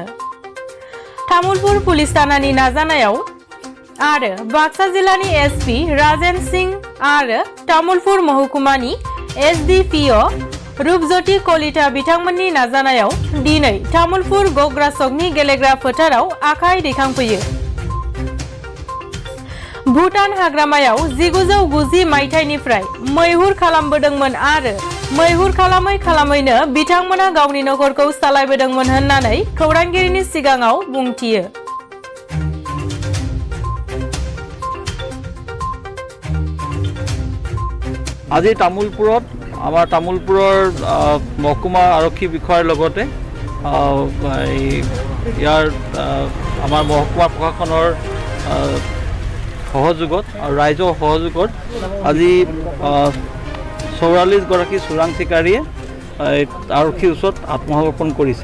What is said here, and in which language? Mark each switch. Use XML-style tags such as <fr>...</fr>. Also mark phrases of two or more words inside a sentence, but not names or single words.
<brx>तामुलपुर पुलिस थानानि नाजानायाव आरो बाक्सा जिल्लानि एसपि राजेन सिंह आरो तामुलपुर महकुमानि SDPO रूपज्योति कलिता बिथांमोननि नाजानायाव दिनै तामुलपुर गग्रासकनि गेलेग्रा फोथाराव आखाइ दैखांफैयो। भुटान हाग्रामायाव 1990 मायथाइनिफ्राय मैहुर खालामबोदोंमोन आरो मैहुर खालामै खालामैनो बिथांमोना गावनि नखरखौ सालायबोदोंमोन होननानै खौरांगिरिनि सिगाङाव बुंथियो।</brx> <as>আজি তামুলপুৰত আমাৰ তামুলপুৰৰ মহকুমা আৰক্ষী বিষয়াৰ লগতে ইয়াৰ আমাৰ মহকুমা প্ৰশাসনৰ সহযোগত আৰু ৰাইজৰ সহযোগত আজি 44 গৰাকী চোৰাং চিকাৰীয়ে আৰক্ষীৰ ওচৰত আত্মসমৰ্পণ কৰিছে।</as>